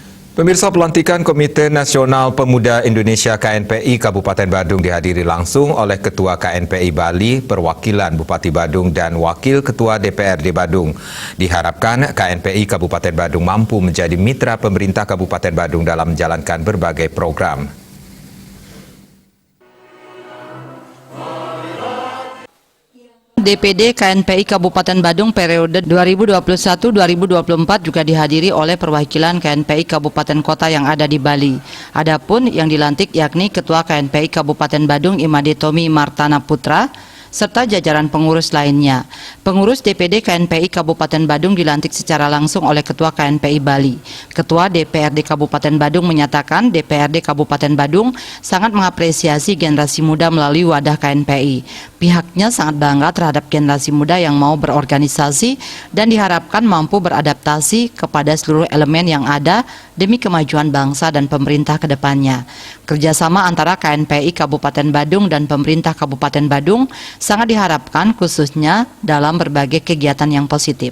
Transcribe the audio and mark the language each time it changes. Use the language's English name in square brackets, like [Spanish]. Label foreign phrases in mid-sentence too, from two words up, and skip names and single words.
[Indonesian] Pemirsa, pelantikan Komite Nasional Pemuda Indonesia KNPI Kabupaten Badung dihadiri langsung oleh Ketua KNPI Bali, perwakilan Bupati Badung, dan Wakil Ketua DPRD Badung. Diharapkan KNPI Kabupaten Badung mampu menjadi mitra pemerintah Kabupaten Badung dalam menjalankan berbagai program. DPD KNPI Kabupaten Badung periode 2021-2024 juga dihadiri oleh perwakilan KNPI Kabupaten Kota yang ada di Bali. Adapun yang dilantik yakni Ketua KNPI Kabupaten Badung Imade Tommy Martana Putra, serta jajaran pengurus lainnya. Pengurus DPD KNPI Kabupaten Badung dilantik secara langsung oleh Ketua KNPI Bali. Ketua DPRD Kabupaten Badung menyatakan DPRD Kabupaten Badung sangat mengapresiasi generasi muda melalui wadah KNPI. Pihaknya sangat bangga terhadap generasi muda yang mau berorganisasi dan diharapkan mampu beradaptasi kepada seluruh elemen yang ada demi kemajuan bangsa dan pemerintah ke depannya. Kerjasama antara KNPI Kabupaten Badung dan pemerintah Kabupaten Badung sangat diharapkan khususnya dalam berbagai kegiatan yang positif.